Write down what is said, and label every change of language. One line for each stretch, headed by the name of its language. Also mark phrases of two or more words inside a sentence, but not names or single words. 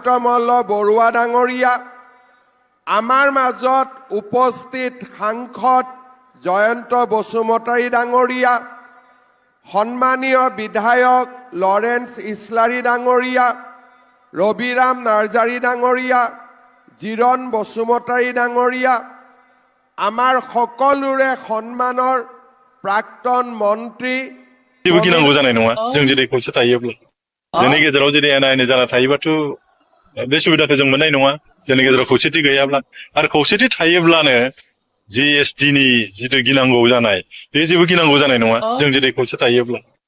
Assamese: মল্ল বৰুৱা ডাঙৰীয়া আমাৰ মাজত উপস্থিত সাংসদ জয়ন্ত বসুমতাৰী ডাঙৰীয়া সন্মানীয় বিধায়ক লৰেন্স ইছলাৰী ডাঙৰীয়া ৰবিৰাম নাৰ্জাৰী ডাঙৰীয়া জিৰণ বসুমতাৰী ডাঙৰীয়া আমাৰ সকলোৰে সন্মানৰ প্ৰাক্তন মন্ত্ৰী
Bodo: गिनांगौ जानाय नङा जों जेरै खौसे थायोब्ला जोंनि गेजेराव जेरै एना एनि जाना थायोबाथ' बे सुबिदाखौ जों मोननाय नङा जोंनि गेजेराव खौसेथि गैयाब्ला आरो खौसेथि थायोब्लानो GST नि जिथु गिनांगौ जानाय बे जेबो गिनांगौ जानाय नङा जों जुदि खौसे थायोब्ला